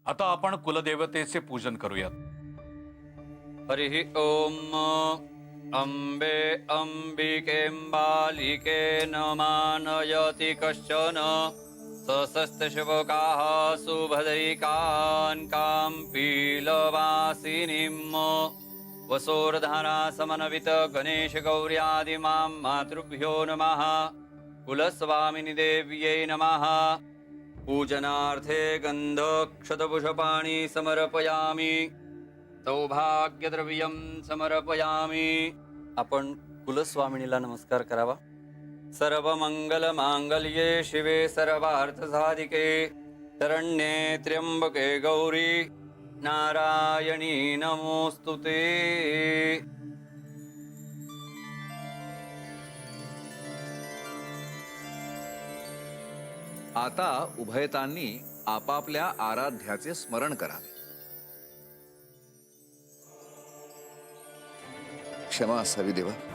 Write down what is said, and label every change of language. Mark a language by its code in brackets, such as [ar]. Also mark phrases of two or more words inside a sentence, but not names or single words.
[mr] आता आपण कुलदेवतेचे पूजन करूयात. [sa] हरिः ओम अंबे अंबिकेम्बालिके न मानयति कश्चन सशस्त्रशुभकाः सुभद्रिकान् कां पीलवासिनीम् वसोर्धारा समन्वित गणेश गौर्यादिमां मातृभ्यो नमः. कुलस्वामिनि देव्यै नमः. पूजनार्थे गन्धक्षतपुष्पाणि समर्पयामि. सौभाग्यद्रव्यं समर्पयामि. [mr] आपण कुलस्वामिनीला नमस्कार करावा. [sa] सर्वमंगलमांगल्ये शिवे सर्वार्थसाधिके शरण्ये त्र्यंबके गौरी नारायणी नमोस्तुते. [mr] आता उभयतांनी आपापल्या आराध्याचे स्मरण करावे. क्षमा असावी देवा.